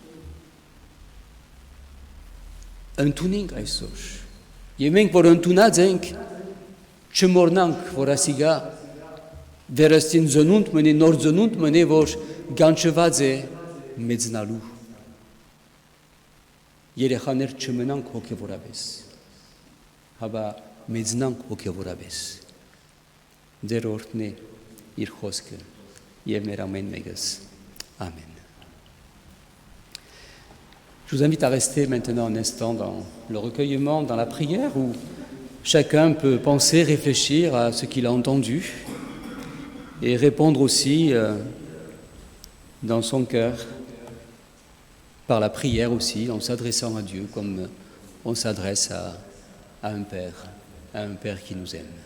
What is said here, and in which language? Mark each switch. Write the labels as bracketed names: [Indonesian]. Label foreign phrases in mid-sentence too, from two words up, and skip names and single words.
[Armenian] ընդունենք այսօր։ Եվ մենք, որ ընդունած ենք, չմոռնանք, որ ասիգա վերստին ծնունդ մնի, նոր ծնունդ մնի, որ կանչված է մեծնալու։ Երեխաներ չմնանք հոգևորապես, հաբա մեծնանք հոգևորապես։ Ձեր օրհնի իր խոսքը եւ մեր ամեն մեկս։ Amen. [French] Je vous invite à rester maintenant un instant dans le recueillement, dans la prière, où chacun peut penser, réfléchir à ce qu'il a entendu et répondre aussi dans son cœur par la prière aussi, en s'adressant à Dieu comme on s'adresse à un Père qui nous aime.